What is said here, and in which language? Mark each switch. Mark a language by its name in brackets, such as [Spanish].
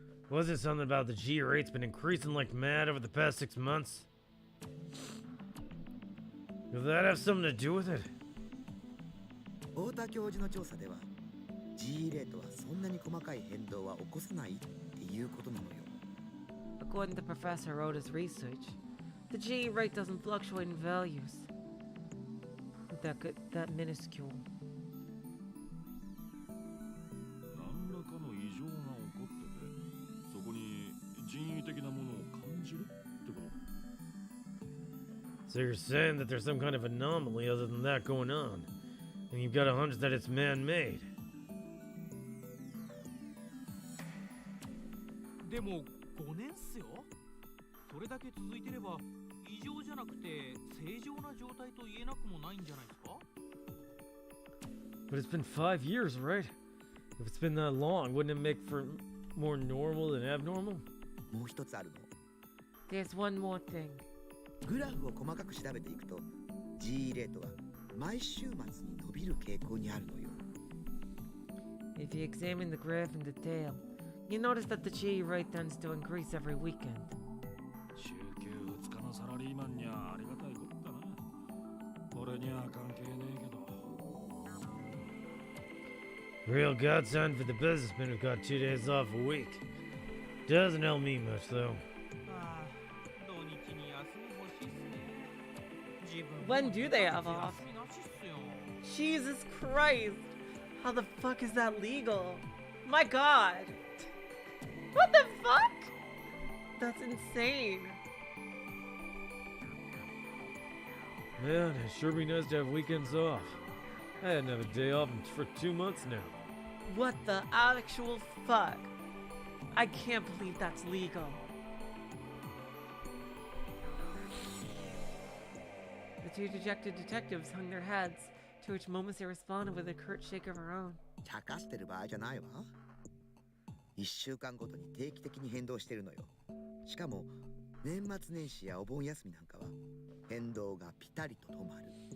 [English] Was it something about the G rate's been increasing like mad over the past 6 months? Does that have something to do with it? [Japanese] 太田教授の調査では G レートはそんなに細かい変動は起こさないっていうことなのよ。 [English] According to Professor Oda's research, the GE rate doesn't fluctuate in values. That minuscule. [Japanese] 何らかの異常が起こってて、そこに人為的なものを感じるってことか。 [English] So you're saying that there's some kind of anomaly other than that going on, and you've got a hunch that it's man-made. [Japanese] でも5年っすよ。それだけ続いてれば異常じゃなくて正常な状態と言えなくもないんじゃないですか？ [English] But it's been 5 years, right? If it's been that long, wouldn't it make for more normal than abnormal? [Japanese] もう一つあるの。 [English] There's one more thing. [Japanese] グラフを細かく調べていくと G レートは毎週末に伸びる傾向にあるのよ。 [English] If you examine the graph in detail, you notice that the G rate tends to increase every weekend. [Japanese] 週休2日のサラリーマンにはありがたいことだな。俺には関係ねえけど。 [English] Real godsend for the businessman who got 2 days off a week. Doesn't help me much, though. [Japanese] ああ、土日に休み欲しいっすね。自分 [English] When do they have off? [Japanese] 休みなしっすよ。 [English] Jesus Christ! How the fuck is that legal? My god! What the fuck? That's insane. Man, it'd sure be nice to have weekends off. I hadn't had a day off for 2 months now. What the actual fuck? I can't believe that's legal. The two dejected detectives hung their heads, to which Momose responded with a curt shake of her own. [Japanese] 茶化してる場合じゃないわ。1週間ごとに定期的に変動してるのよ。しかも年末年始やお盆休みなんかは変動がピタリと止まる。